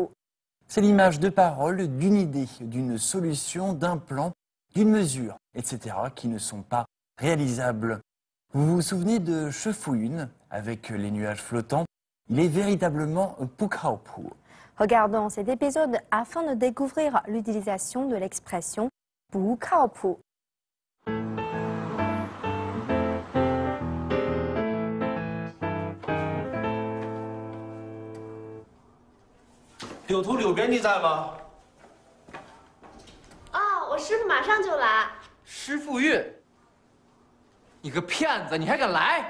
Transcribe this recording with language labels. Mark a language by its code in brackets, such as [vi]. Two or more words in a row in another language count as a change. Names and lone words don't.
[fr] C'est l'image de parole d'une idée, d'une solution, d'un plan, d'une mesure, etc. qui ne sont pas réalisables. Vous vous souvenez de Shefuyun avec les nuages flottants? Il est véritablement [zh] 不靠谱. [fr] Regardons cet épisode afin de découvrir l'utilisation de l'expression [zh] 不靠谱. 柳图柳编辑在吗？哦，我师傅马上就来。师傅运，你个骗子，你还敢来？